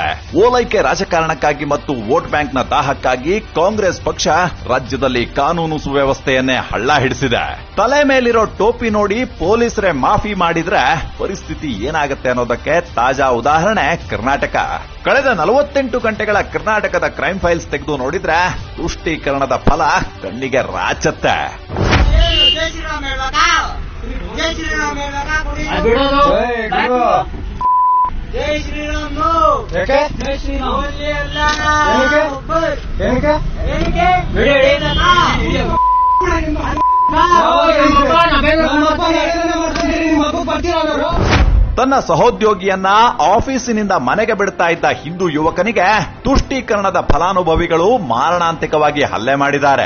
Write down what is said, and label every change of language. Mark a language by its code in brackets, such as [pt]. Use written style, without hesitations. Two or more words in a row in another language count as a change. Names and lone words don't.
[kn] ಓಲೈಕೆ ರಾಜಕಾರಣಕ್ಕಾಗಿ ಮತ್ತು ವೋಟ್ ಬ್ಯಾಂಕ್ನ ದಾಹಕ್ಕಾಗಿ ಕಾಂಗ್ರೆಸ್ ಪಕ್ಷ ರಾಜ್ಯದಲ್ಲಿ ಕಾನೂನು ಸುವ್ಯವಸ್ಥೆಯನ್ನೇ ಹಳ್ಳ ಹಿಡಿಸಿದೆ. ತಲೆ ಮೇಲಿರೋ ಟೋಪಿ ನೋಡಿ ಪೊಲೀಸರೇ ಮಾಫಿ ಮಾಡಿದ್ರೆ ಪರಿಸ್ಥಿತಿ ಏನಾಗುತ್ತೆ ಅನ್ನೋದಕ್ಕೆ ತಾಜಾ ಉದಾಹರಣೆ ಕರ್ನಾಟಕ. ಕಳೆದ 48 ಗಂಟೆಗಳ ಕರ್ನಾಟಕದ [en] crime files [kn] ತೆಗೆದು ನೋಡಿದ್ರೆ ತುಷ್ಟೀಕರಣದ ಫಲ ಕಣ್ಣಿಗೆ ರಾಚತ್ತೆ. [hi] जय श्री राम जय श्री राम नो जय श्री राम बोलिए अल्लाह [kn] ತನ್ನ ಸಹೋದ್ಯೋಗಿಯನ್ನ ಆಫೀಸಿನಿಂದ ಮನೆಗೆ ಬಿಡ್ತಾ ಇದ್ದ ಹಿಂದೂ ಯುವಕನಿಗೆ ತುಷ್ಟೀಕರಣದ ಫಲಾನುಭವಿಗಳು ಮಾರಣಾಂತಿಕವಾಗಿ ಹಲ್ಲೆ ಮಾಡಿದ್ದಾರೆ.